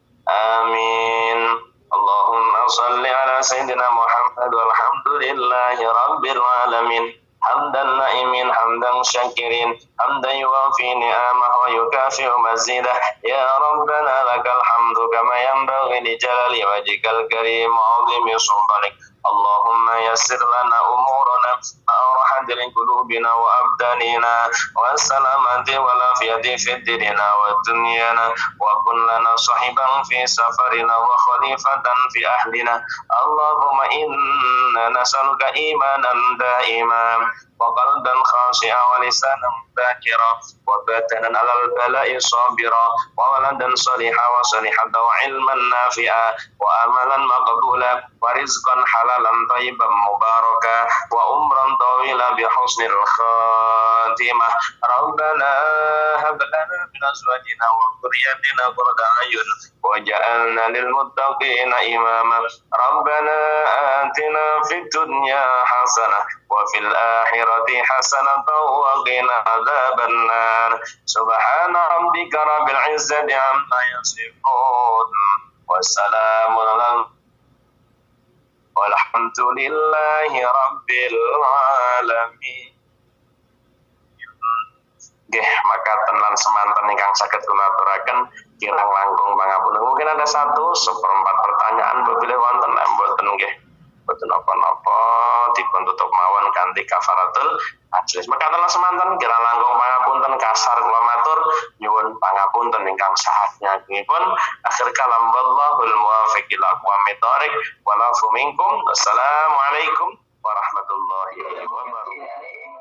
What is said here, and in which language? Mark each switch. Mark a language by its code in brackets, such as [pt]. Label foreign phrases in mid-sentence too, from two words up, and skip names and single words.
[ar] اللهم صل على سيدنا محمد وال والحمد لله رب العالمين. حمدا ناعمين، حمدا شاكرين، حمدا يوافي نعمه ويكافئ مزيده. يا ربنا لك الحمد كما ينبغي لجلال وجهك الكريم وعظيم سلطانك. اللهم يسر لنا أمورنا معارحات لقلوبنا وأبداننا وسلامة والعافية في ديننا ودنيانا وكن لنا صاحبا في سفرنا وخليفة في أهلنا. اللهم إنا نسألك إيمانا دائما وقلبا خاشعا ولسانا ذاكرا وبدنا على البلاء صابرا وولدا صالحة وصالحة وعلما نافعا وعملا مقبولا ورزقا حلالا طيبا مباركا وعمرا طويلا بحسن الخاتمة. ربنا هب لنا من أزواجنا وذرياتنا قرة أعين واجعلنا للمتقين إماما. ربنا آتنا في الدنيا حسنة وفي الآخرة حسنة وقنا عذاب النار. سبحان ربك رب العزة عما يصفون والسلام على والحمد لله رب العالمين. [jv] Nggih, makaten lan semanten ingkang saged kula aturaken kirang langkung pangapunten. [id] Mungkin ada 1/4 pertanyaan bila [jv] wonten mboten nggih. Mboten napa-napa dipun tutup mawon kanthi [ar] كفارة المجلس. [jv] Makaten lan semanten kirang langkung pangapunten kasar kula matur nyuwun pangapunten ingkang sahatnyipun. [ar] آخر الكلام والله الموفق إلى أقوم الطريق والعفو منكم. السلام عليكم ورحمة الله وبركاته.